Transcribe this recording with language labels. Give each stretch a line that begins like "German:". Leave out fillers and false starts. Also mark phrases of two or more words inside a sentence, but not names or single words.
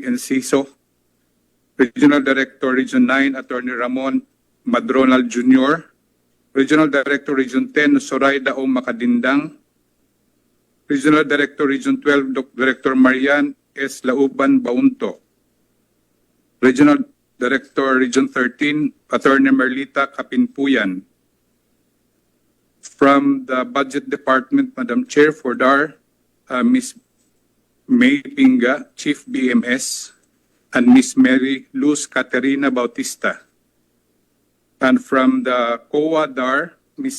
English: Enciso, Regional Director Region 9, Attorney Ramon Madronal Jr., Regional Director Region 10, Zoraida O. Macadindang, Regional Director Region 12, Director Marian S. Lauban Baunto, Regional Director Region 13, Attorney Merlita Kapinpuyan. From the Budget Department, Madam Chair, for DAR, Ms. May Pinga, Chief BMS, and Ms. Mary Luz Caterina Bautista. And from the COA DAR, Ms.